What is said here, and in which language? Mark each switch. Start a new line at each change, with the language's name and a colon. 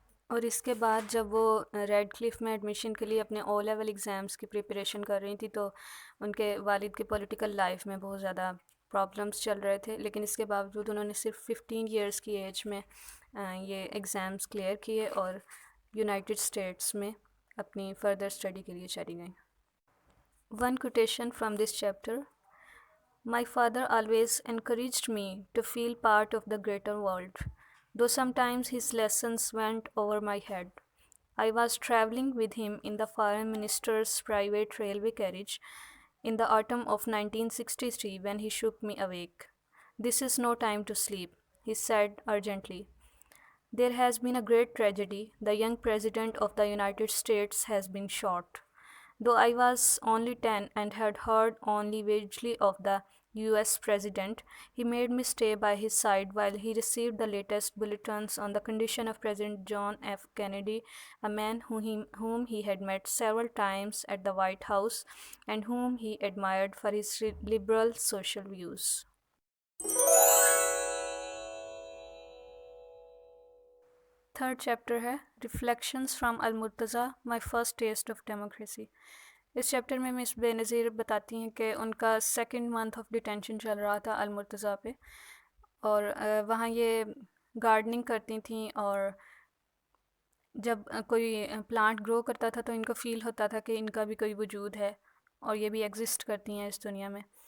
Urdu: اور اس کے بعد جب وہ ریڈ کلف میں ایڈمیشن کے لیے اپنے او لیول ایگزامس کی پریپریشن کر رہی تھی تو ان کے والد کی پولیٹیکل لائف میں بہت زیادہ پرابلمس چل رہے تھے، لیکن اس کے باوجود انہوں نے صرف 15 ایئرس کی ایج میں یہ ایگزامس کلیئر کیے اور یونائٹڈ اسٹیٹس میں اپنی فردر اسٹڈی کے لیے چلی گئیں.
English: One quotation from this chapter: My father always encouraged me to feel part of the greater world, though sometimes his lessons went over my head. I was traveling with him in the foreign minister's private railway carriage in the autumn of 1963 when he shook me awake. This is no time to sleep, he said urgently. There has been a great tragedy. The young President of the United States has been shot. Though I was only 10 and had heard only vaguely of the US President, he made me stay by his side while he received the latest bulletins on the condition of President John F. Kennedy, a man whom he had met several times at the White House and whom he admired for his liberal social views. Third chapter ہے reflections from Al-Murtaza my first test of democracy.
Urdu: اس chapter میں مس بے نظیر بتاتی ہیں کہ ان کا second month of detention چل رہا تھا المرتضیٰ پہ، اور وہاں یہ گارڈننگ کرتی تھیں، اور جب کوئی پلانٹ گرو کرتا تھا تو ان کو فیل ہوتا تھا کہ ان کا بھی کوئی وجود ہے اور یہ بھی ایگزسٹ کرتی ہیں اس دنیا میں.